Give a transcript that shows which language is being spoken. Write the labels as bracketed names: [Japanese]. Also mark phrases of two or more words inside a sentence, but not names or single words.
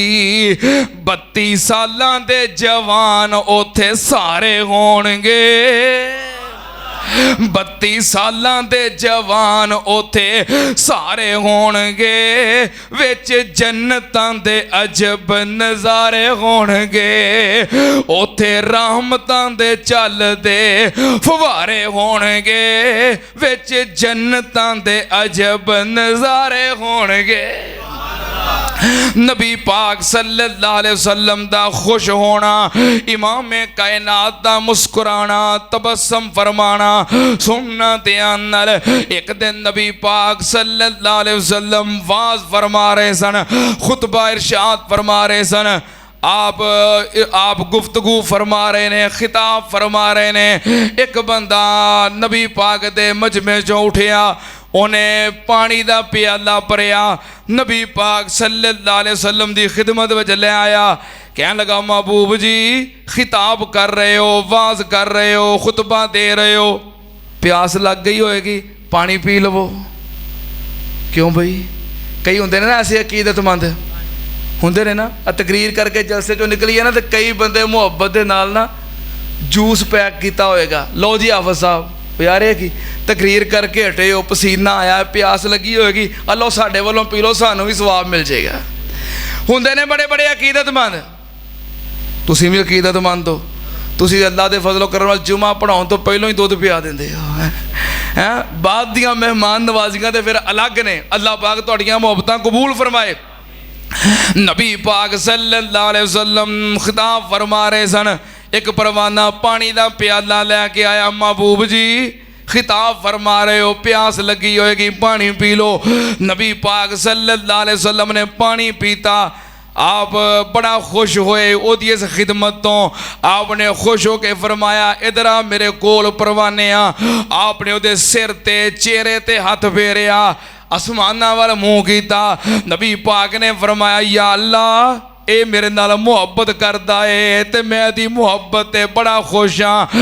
[Punjabi] 32 سالاں دے جوان اوتھے سارے ہونگے، 32 سالاں دے جوان اوتھے سارے ہونگے، وچ جنتاں دے عجب نظارے ہونگے، اوتھے رحمتاں دے چلدے فوارے ہونگے، وچ جنتاں دے عجب نظارے ہونگے. نبی پاک [Arabic] صلى الله عليه وسلم [Punjabi] دا خوش ہونا، امام کائنات دا مسکرانا، تبسم فرمانا سننا دھیان نال. اک دن نبی پاک [Arabic] صلى الله عليه وسلم [Punjabi] واعظ فرما رہے سن، خطبہ ارشاد فرما رہے سن، آپ گفتگو فرما رہے نے، خطاب فرما رہے نے. اک بندہ نبی پاک دے مجمعے چوں اٹھیا، انہیں پانی کا پیالہ بھریا، نبی پاک [Arabic] صلى الله عليه وسلم [Punjabi] کی خدمت میں لے آیا. کہن لگا محبوب جی خطاب کر رہے ہو، واعظ کر رہے ہو، خطبہ دے رہے ہو، پیاس لگ گئی ہوئے گی، پانی پی لوو. کیوں بھائی، کئی ہونگے نا ایسے عقیدت مند ہونگے نے نا، تقریر کر کے جلسے چو نکلی اے نا، تو کئی بندے محبت کے نال نا جوس پیک کیا ہوئے گا، لو جی حافظ صاحب یار کی تقریر کر کے ہٹے ہو، پسینہ آیا، پیاس لگی ہوئے گی، الو ساڈے والوں پی لو، سانوں بھی ثواب مل جائے گا. ہونگے نے بڑے بڑے عقیدت مند، تسی بھی عقیدت مند ہو, تسی اللہ کے فضل و کرم نال جمعہ پڑھاؤن تو پہلوں ہی دودھ پیا دیندے ہو ہیں، بعد دیاں مہمان نوازیاں تو فیر الگ نے. اللہ پاک تہاڈیاں محبتاں قبول فرمائے. نبی پاک [Arabic] صلى الله عليه وسلم [Punjabi] خطاب فرما رہے سن، اک پروانہ پانی کا پیالہ لے کے آیا، محبوب جی خطاب فرما رہے ہو، پیاس لگی ہوئے گی، پانی پی لو. نبی پاک [Arabic] صلى الله عليه وسلم [Punjabi] نے پانی پیتا، آپ بڑا خوش ہوئے اودی اس خدمت تو. آپنے خوش ہو کے فرمایا ادھر آ میرے کول پروانے آ. آپنے اوہدے سر تے چہرے تے ہتھ پھیریا، اسماناں وال منہ کیا. نبی پاک نے فرمایا یا اللہ یہ میرے نال محبت کردا اے تے میں دی محبت تے بڑا خوش ہاں.